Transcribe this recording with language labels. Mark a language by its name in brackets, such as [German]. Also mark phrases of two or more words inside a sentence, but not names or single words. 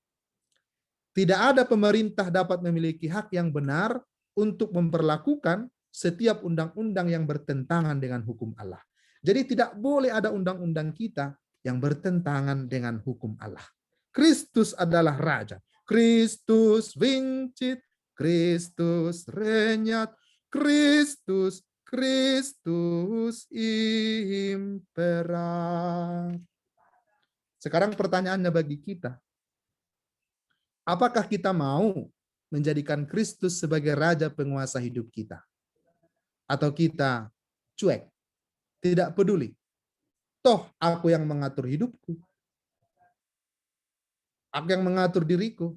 [Indonesian] Tidak ada pemerintah dapat memiliki hak yang benar untuk memperlakukan setiap undang-undang yang bertentangan dengan hukum Allah. Jadi tidak boleh ada undang-undang kita yang bertentangan dengan hukum Allah. Kristus adalah Raja. [Latin] Kristus vincit, Kristus regnat, Kristus imperat. [Indonesian] Sekarang pertanyaannya bagi kita. Apakah kita mau menjadikan Kristus sebagai Raja penguasa hidup kita? Atau kita cuek? Tidak peduli. Toh aku yang mengatur hidupku. Aku yang mengatur diriku.